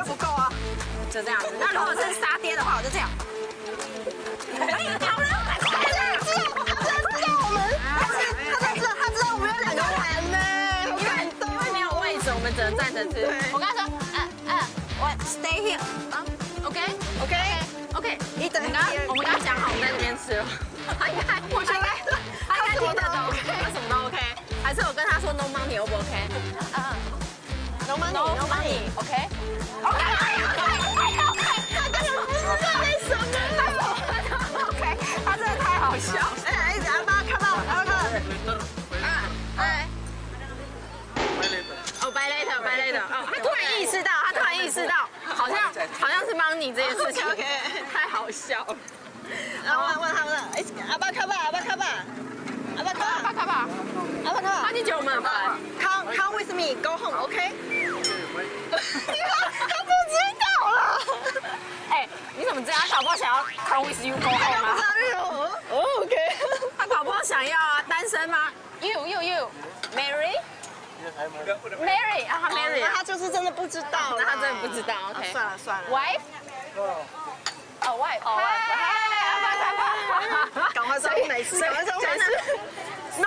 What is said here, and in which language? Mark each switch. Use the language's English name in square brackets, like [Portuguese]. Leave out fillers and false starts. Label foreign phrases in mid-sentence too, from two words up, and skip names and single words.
[Chinese] 不够啊，就这样子。那如果是沙爹的话，我就这样。好了，他知道我们有2个人呢，因为没有位置，我们只能站着吃。我跟他说，我 [English] stay here， [Chinese] OK，我们刚刚讲好，我们在这边吃了。他应该听得懂，他什么都 OK。还是我跟他说 [English] no money， [Chinese] O 不 OK？ [English] No money， [Chinese] OK。他真的太好笑。阿巴卡巴，拜 later。他突然意识到，好像是 money 这件事情，太好笑了。然后问他们，阿巴卡巴，他就觉得我们很烦。 [English] Come with me, go home, [Chinese] OK？ 他不知道了。你怎么知道他搞不好想要 [English] come with you go home [Chinese] 啊？哦 ，OK。他搞不好想要啊，单身吗 ？You Mary 啊，他 Mary 那他就是真的不知道，那他真的不知道 ，OK。算了。 Wife，赶快装没事。No，